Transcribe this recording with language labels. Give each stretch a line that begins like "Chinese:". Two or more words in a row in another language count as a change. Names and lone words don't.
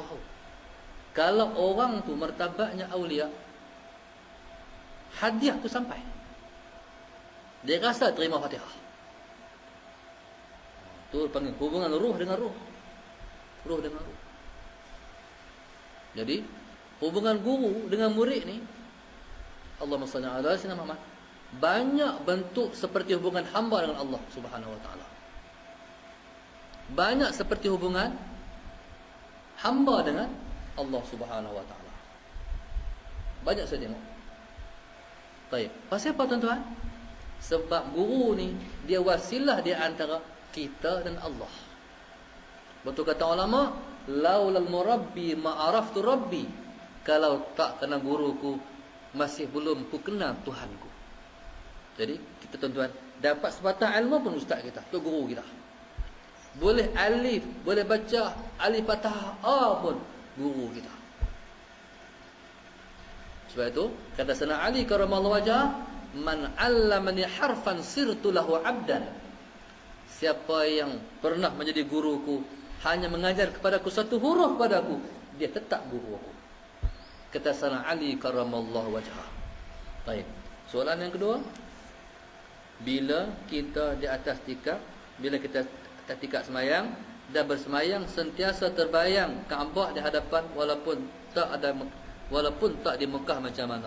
Malay: Kalau orang tu martabatnya aulia, hadiah tu sampai, dia rasa terima Fatihah. Tu panggil hubungan ruh dengan ruh. Ruh dengan ruh. Jadi hubungan guru dengan murid ni,
Arabic: اللهم صل على سيدنا محمد,
Malay: banyak bentuk seperti hubungan hamba dengan Allah
Arabic: سبحانه وتعالى.
Malay: Banyak seperti hubungan hamba dengan Allah
Arabic: سبحانه وتعالى.
Malay: Banyak saya tengok. Baik. Pasal apa tuan-tuan? Sebab guru ni dia wasilah di antara kita dan Allah. Betul kata ulama,
Arabic: لولا المربي ما عرفت ربي.
Malay: Kalau tak kena guruku, masih belum ku kenal Tuhanku. Jadi kita tuan-tuan dapat sebatang ilmu pun ustaz kita, tu guru kita. Boleh alif, boleh baca alif fathah A pun guru kita. Sebab itu kata Sayyidina Ali
Arabic: كرم الله وجهه, من علمني حرفا صرت له عبدا.
Malay: Siapa yang pernah menjadi guruku, hanya mengajar kepadaku satu huruf padaku, dia tetap guru aku. Kata Sayyidina Ali
Arabic: كرم الله وجهه.
Malay: Baik. Soalan yang kedua, bila kita di atas tikar, bila kita ketika semayang dan bersemayang sentiasa terbayang Kaabah di hadapan walaupun tak di Mekah macam mana.